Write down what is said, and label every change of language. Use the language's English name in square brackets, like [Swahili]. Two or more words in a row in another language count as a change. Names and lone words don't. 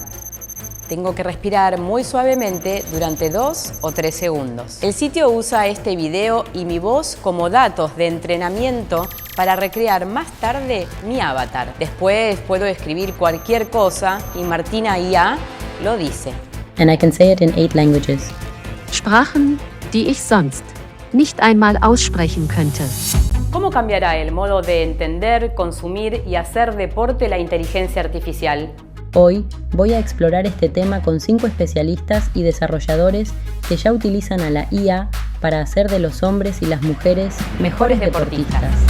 [Spanish] Tengo que respirar muy suavemente durante 2 o 3 segundos. El sitio usa este video y mi voz como datos de entrenamiento para recrear más tarde mi avatar. Después puedo escribir cualquier cosa y Martina IA lo dice. [English] And I can say it in 8 languages. [German] Sprachen, die ich sonst nicht einmal aussprechen könnte. [Spanish] ¿Cómo cambiará el modo de entender, consumir y hacer deporte la inteligencia artificial? Hoy voy a explorar este tema con 5 especialistas y desarrolladores que ya utilizan a la IA para hacer de los hombres y las mujeres mejores deportistas.